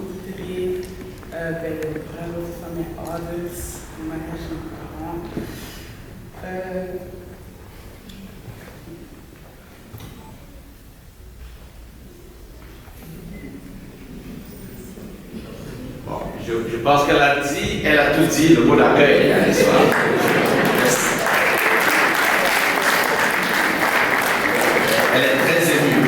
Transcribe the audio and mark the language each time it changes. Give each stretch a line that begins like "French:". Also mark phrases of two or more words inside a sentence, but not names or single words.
Dutch: iedereen bij de bruiloft van mijn ouders, de mariage van mijn parents.
French: Bon, je pense qu'elle a tout dit, le mot d'accueil, hein, n'est-ce pas? Elle est très émue.